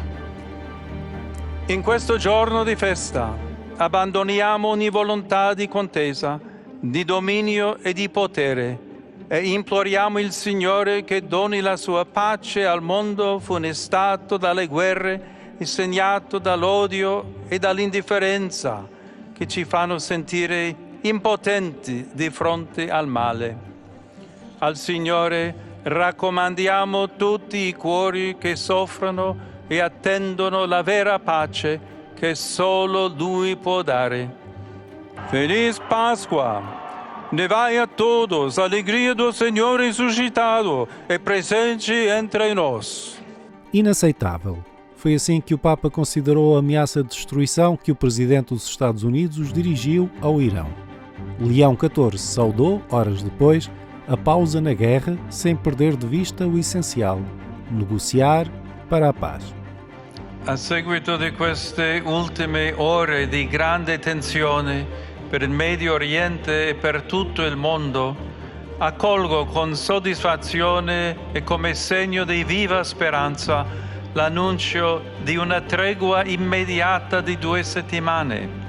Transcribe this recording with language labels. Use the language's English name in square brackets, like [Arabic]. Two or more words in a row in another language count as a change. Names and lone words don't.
[Italian] In questo giorno di festa abbandoniamo ogni volontà di contesa, di dominio e di potere e imploriamo il Signore che doni la sua pace al mondo funestato dalle guerre e segnato dall'odio e dall'indifferenza che ci fanno sentire impotenti di fronte al male. Al Signore raccomandiamo tutti i cuori che soffrono e attendono la vera pace che solo Lui può dare. [Spanish] Feliz Pascua! [Portuguese] Nevai a todos a alegria do Senhor ressuscitado e presente entre nós. Inaceitável. Foi assim que o Papa considerou a ameaça de destruição que o presidente dos Estados Unidos dirigiu ao Irão. Leão XIV saudou, horas depois, a pausa na guerra sem perder de vista o essencial: negociar para a paz. [Italian] A seguito di queste ultime ore di grande tensione per il Medio Oriente e per tutto il mondo, accolgo con soddisfazione e come segno di viva speranza l'annuncio di una tregua immediata di 2 settimane.